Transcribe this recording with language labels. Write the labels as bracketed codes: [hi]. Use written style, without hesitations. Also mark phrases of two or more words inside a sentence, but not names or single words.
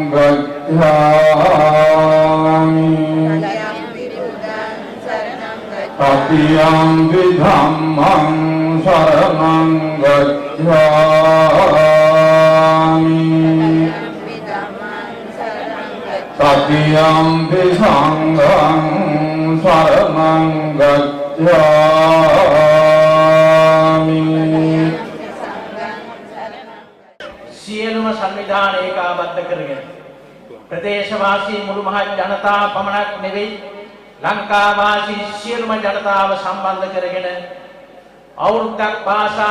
[pi] गच्छामि तृतीयंपि धम्मं शरणं गच्छामि तृतीयंपि संघं शरणं गच्छामि [si] සියලුම සංවිධාන ඒකාබද්ධ කරගෙන ප්‍රදේශවාසී මුළු මහත් ජනතාව පමණක් නෙවෙයි ලංකාවාසී සියලුම ජනතාව සම්බන්ධ කරගෙන අවුරුද්දක් පාසා